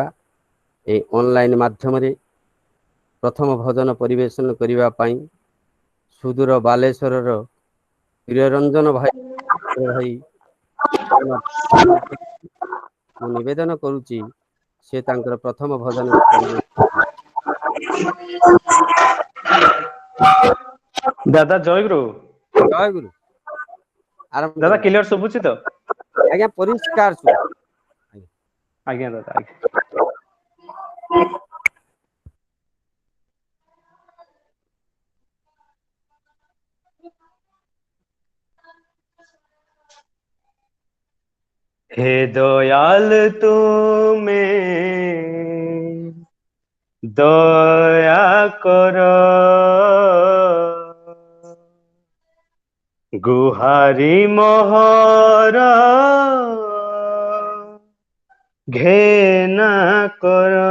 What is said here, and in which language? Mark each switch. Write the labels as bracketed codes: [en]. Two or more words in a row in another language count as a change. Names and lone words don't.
[or] ଏହି ଅନଲାଇନ୍ ମାଧ୍ୟମରେ ପ୍ରଥମ ଭଜନ ପରିବେଷଣ କରିବା ପାଇଁ ସୁଦୂର ବାଲେଶ୍ୱରର ପ୍ରିୟରଞ୍ଜନ ଭାଇ ମୁଁ ନିବେଦନ କରୁଛି ସେ ତାଙ୍କର ପ୍ରଥମ ଭଜନ ଦାଦା ଜୟଗୁରୁ। ଜୟ ଗୁରୁ। ଆରମ୍ଭ ଦାଦା କରନ୍ତୁ। କ୍ଲିୟର ଶୁଭୁଛି ତ? ଆଜ୍ଞା ପରିଷ୍କାର ଶୁଭୁଛି। ଆଜ୍ଞା ଦାଦା ଆଜ୍ଞା। ହେ ଦୟାଳ ତୁମେ ଦୟା କର, ଗୁହାରି ମୋହର ଘେନା କର।